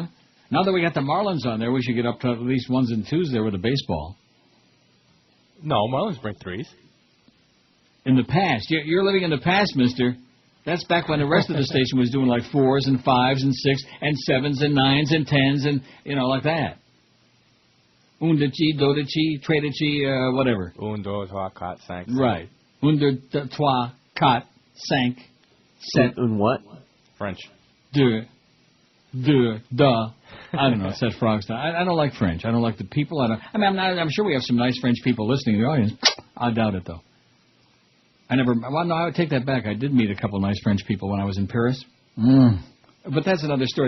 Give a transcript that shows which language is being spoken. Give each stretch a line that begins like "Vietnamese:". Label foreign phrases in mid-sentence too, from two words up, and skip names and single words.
English: Now that we got the Marlins on there, we should get up to at least 1s and 2s there with the baseball. No, Marlins bring 3s. In the past. You're living in the past, mister. That's back when the rest of the station was doing like 4s and 5s and 6 and 7s and 9s and 10s and, like that.
Italian: Un de chi, do de chi, tre de chi,
English: whatever.
French: Un, deux, trois, quatre, cinq.
English: Right.
French: Un, deux, trois, quatre, cinq, sept.
English: Un what? French. Deux, da. I don't know. It's that frog style. I don't like French. I don't like the people. I'm sure we have some nice French people listening in the audience. I doubt it, though. I would take that back. I did meet a couple nice French people when I was in Paris. But that's another story.